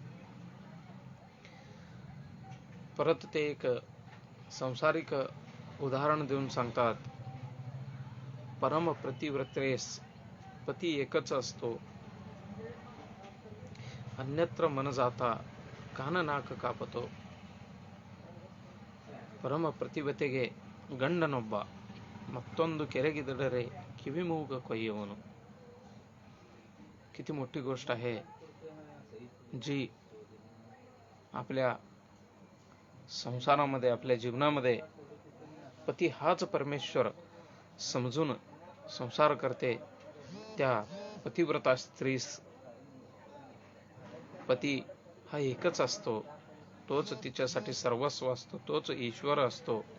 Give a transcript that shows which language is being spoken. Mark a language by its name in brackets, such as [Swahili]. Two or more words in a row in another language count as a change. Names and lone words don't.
[Marathi] परत ते एक संसारिक उदाहरण देऊन सांगतात, परम प्रतिव्रतेस पती एकच असतो, अन्यत्र मन जाता कान नाक कापतो, [Kannada] ಪರಮ ಪ್ರತಿಭತೆಗೆ ಗಂಡನೊಬ್ಬ, ಮತ್ತೊಂದು ಕೆರಗಿದಡರೆ ಕಿವಿಮೂಗ ಕೊಯ್ಯುವನು. [Marathi] किती मोठी गोष्ट आहे, जी आपल्या संसारामध्ये, आपल्या जीवनामध्ये पती हाच परमेश्वर समजून संसार करते. त्या पतिव्रता स्त्रीस पती हा एकच असतो, तोच तिच्यासाठी सर्वस्व असतो, तोच ईश्वर असतो.